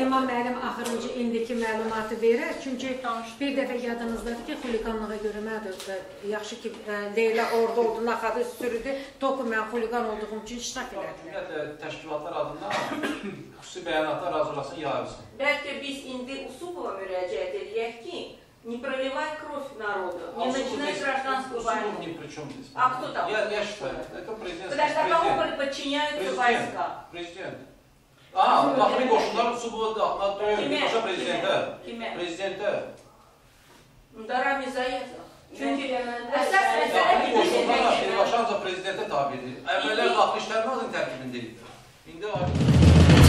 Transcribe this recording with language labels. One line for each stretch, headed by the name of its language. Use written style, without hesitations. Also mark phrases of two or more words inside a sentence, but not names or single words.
Azerbaijani: Mehman müəllim axırıncı indiki məlumatı verir. Çünki bir dəfə yadınızdadır ki, xuliqanlığa görə mədir. Yaxşı ki, Leyla orada oldu, naxadı sürüdü. Topu mən xuliqan olduğum üçün iştirak edərdim. Ümumiyyətlə, təşkilatlar adından xüsusi bəyanatlar hazırlasın, yayılsın. Bəlkə biz indi Usubova müraciət edək ki,
Russian: не проливай кровь народу, не начинай гражданскую войну. Ни при чем здесь. А кто там? Я считаю, это президент. Потому что кому подчиняются войска? Президент.
Azerbaijani: Daxili qoşunlar Usubova daxilində döyür. Başa prezidentə. Kimə? Prezidentə. Daram Zayev. Çünki əsas Daxili məsələ qoşunlar birbaşa prezidentə tabidir. Əvvəllər daxili işlər nazirinin tərkibində idi. İndi